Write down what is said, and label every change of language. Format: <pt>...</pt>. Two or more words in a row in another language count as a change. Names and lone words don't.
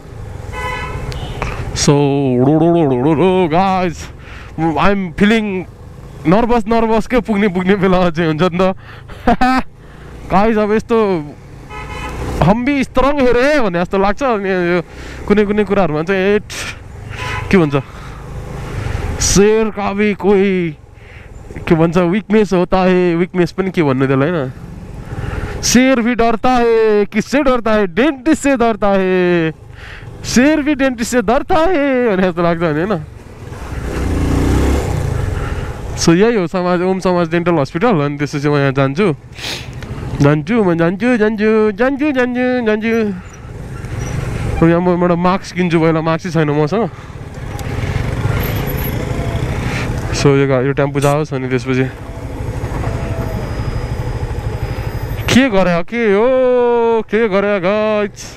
<en>so guys I am feeling nervous</en> <ne>के पुग्ने बेला चाहिँ हुन्छ नि त गाइज अब यस्तो हम्बी स्ट्रङ हेरे भने जस्तो लाग्छ अनि यो कुनै कुराहरूमा चाहिँ के भन्छ</ne> <hi>शेर का भी कोई</hi> <ne>के भन्छ</ne> <hi>विकनेस होता है</hi> <ne>विकनेस पनि के भन्नु त्यसलाई होइन</ne> <hi>शेर भी डरता है किससे डरता है डेन्टिस्ट से डरता है शेर भी डेन्टिस्ट से डरता है</hi> <ne>भने जस्तो लाग्छ नि होइन सो यही हो ओम समाज</ne> <en>dental hospital</en> <ne>अनि त्यसपछि म यहाँ जान्छु यहाँ म एउटा मास्क किन्छु पहिला मास्कै छैन मसँग सो यो टेम्पो जाओस् अनि त्यसपछि के गरे गाइज</ne>